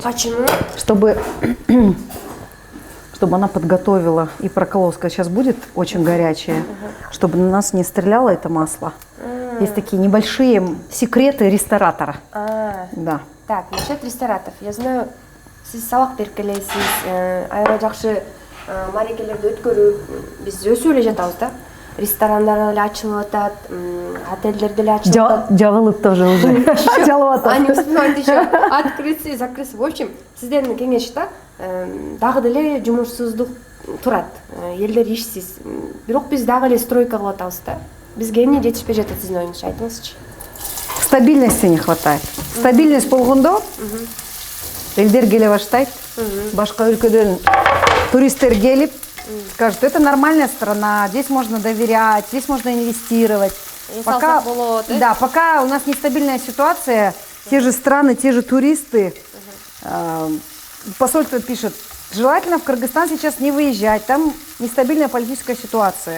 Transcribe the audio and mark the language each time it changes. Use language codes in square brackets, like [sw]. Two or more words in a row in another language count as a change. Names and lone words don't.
[ru] Почему? Чтобы она подготовила и проколоска. Сейчас будет очень горячее. Чтобы на нас не стреляло это масло. Есть такие небольшие секреты ресторатора. Да. Так, насчет ресторатов. Я знаю, [ky] сиз сабак берип келесиз, аябай жакшы марекелерди өткөрүп, биз өсүп эле жатабыз да. Ресторандар эле ачылып атат, отельдерди эле ачылып атат. Жабылып [ru] тоже уже. [ky] Жалып атат. [ru] Они успевают еще открыться и закрыться. В общем, [ky] сиздердин кеңеш да, дагы деле жумушсуздук турат. Елдер ишсиз. Бирок биз дагы эле стройка кылып атабыз да. Бизге эмне жетишпей жатат сиздин оюңузча, айтыңызчы. [ru] Стабильности не хватает. [ky] Стабильность болгондо элдер келе баштайт. Башка өлкөдөн туристтер келип [ru] скажут, это нормальная страна, здесь можно доверять, здесь можно инвестировать. Пока, да, пока у нас нестабильная ситуация, те же страны, те же туристы, посольство пишет, желательно в Кыргызстан сейчас не выезжать, там нестабильная политическая ситуация.